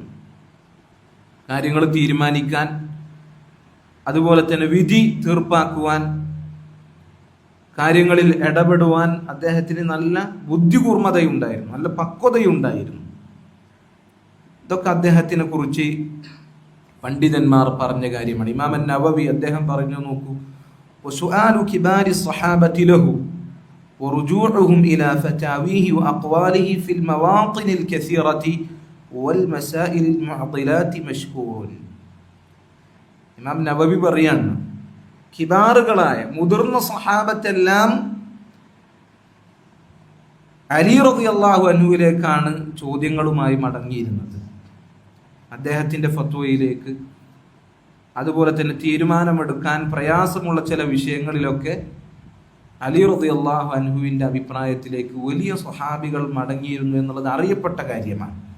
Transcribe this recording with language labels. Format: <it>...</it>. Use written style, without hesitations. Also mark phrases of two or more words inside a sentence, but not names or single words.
<ml>കാര്യങ്ങൾ തീരുമാനിക്കാൻ, അതുപോലെ തന്നെ വിധി തീർപ്പാക്കുവാൻ, കാര്യങ്ങളിൽ ഇടപെടുവാൻ അദ്ദേഹത്തിന് നല്ല ബുദ്ധികൂർമ്മതയുണ്ടായിരുന്നു, നല്ല പക്വതയുണ്ടായിരുന്നു. ഇതൊക്കെ അദ്ദേഹത്തിനെ കുറിച്ച് പണ്ഡിതന്മാർ പറഞ്ഞ കാര്യമാണ്. ഇമാം അൻ-നവവി അദ്ദേഹം പറഞ്ഞു, നോക്കൂ,</ml> <ar>وسؤال كبار الصحابة له, ورجوعهم إلى فتاويه وأقواله في المواطن الكثيرة والمسائل المعضلات مشهور.</ar> <ml>ഇമാം നവവി പറയാണ്, കിബാറുകളായ മുതിർന്ന സഹാബത്തെല്ലാം അലി റളിയല്ലാഹു അൻഹുവിലേക്കാണ് ചോദ്യങ്ങളുമായി മടങ്ങിയിരുന്നത്. അദ്ദേഹത്തിൻ്റെ ഫത്വയിലേക്ക്, അതുപോലെ തന്നെ തീരുമാനമെടുക്കാൻ പ്രയാസമുള്ള ചില വിഷയങ്ങളിലൊക്കെ അലി റളിയല്ലാഹു അൻഹുവിൻ്റെ അഭിപ്രായത്തിലേക്ക് വലിയ സ്വഹാബികൾ മടങ്ങിയിരുന്നു എന്നുള്ളത് അറിയപ്പെട്ട കാര്യമാണ്.</ml>